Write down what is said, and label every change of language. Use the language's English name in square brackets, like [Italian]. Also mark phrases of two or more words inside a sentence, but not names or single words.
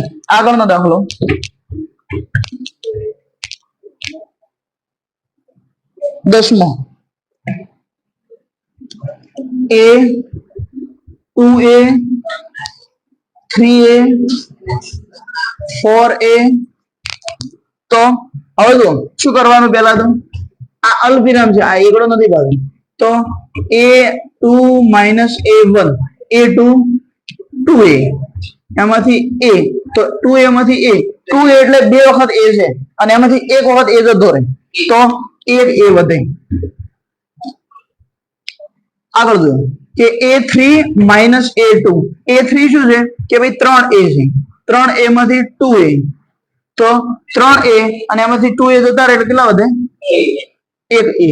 [Gujarati] આગળનો દાખલો 10મો a 2a 3a 4a. તો હવે જો શું કરવાનું, પેલા તો આ અલ્પવિરામ છે, આ એકડો નથી ભાગી, તો a2 - a1 a2 2a એમાંથી a, તો 2a માંથી a 2a એટલે બે વખત a છે અને એમાંથી એક વખત a જતો રહે તો એક a વધે. આગળ જો કે a3 - a2 a3 શું છે કે ભાઈ 3a છે, 3a માંથી 2a તો 3a અને એમાંથી 2a જતા રહે એટલે કેટલા વધે 1a.